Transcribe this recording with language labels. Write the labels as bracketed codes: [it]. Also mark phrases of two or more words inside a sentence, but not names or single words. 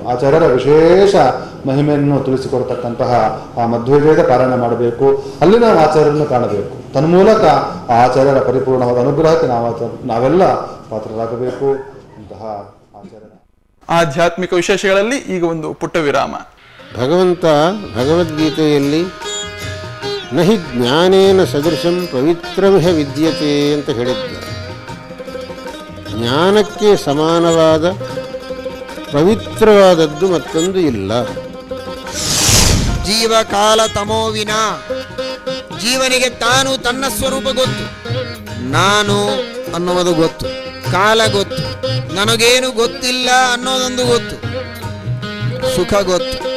[kn] ಆಚಾರ್ಯರ ವಿಶೇಷ ಮಹಿಮೆಯನ್ನು ತಿಳಿಸಿಕೊಡ್ತಕ್ಕಂತಹ ಆ ಮಧ್ವವಿಜಯದ ಪಾರಾಯಣ ಮಾಡಬೇಕು. ಅಲ್ಲಿ ನಾವು ಆಚಾರ್ಯರನ್ನು ಕಾಣಬೇಕು. ತನ್ಮೂಲಕ ಆ ಆಚಾರ್ಯರ ಪರಿಪೂರ್ಣವಾದ ಅನುಗ್ರಹಕ್ಕೆ ನಾವೆಲ್ಲ ಪಾತ್ರರಾಗಬೇಕು. ಇಂತಹ ಆಚಾರ್ಯರ ಆಧ್ಯಾತ್ಮಿಕ ವಿಶೇಷಗಳಲ್ಲಿ ಈಗ ಒಂದು ಪುಟ್ಟ ವಿರಾಮ. ಭಗವಂತ ಭಗವದ್ಗೀತೆಯಲ್ಲಿ [sa] ನಹಿ ಜ್ಞಾನೇನ ಸದೃಶಂ ಪವಿತ್ರಮಿಹ ವಿದ್ಯತೆ [kn] ಅಂತ ಹೇಳಿದ್ದಾರೆ. ಜ್ಞಾನಕ್ಕೆ ಸಮಾನವಾದ ಪವಿತ್ರವಾದದ್ದು ಮತ್ತೊಂದು ಇಲ್ಲ. ಜೀವಕಾಲ ತಮೋವಿನ, ಜೀವನಿಗೆ ತಾನು ತನ್ನ ಸ್ವರೂಪ ಗೊತ್ತು, ನಾನು ಅನ್ನುವುದು ಗೊತ್ತು, ಕಾಲ ಗೊತ್ತು, ನನಗೇನು ಗೊತ್ತಿಲ್ಲ ಅನ್ನೋದೊಂದು ಗೊತ್ತು, ಸುಖ ಗೊತ್ತು.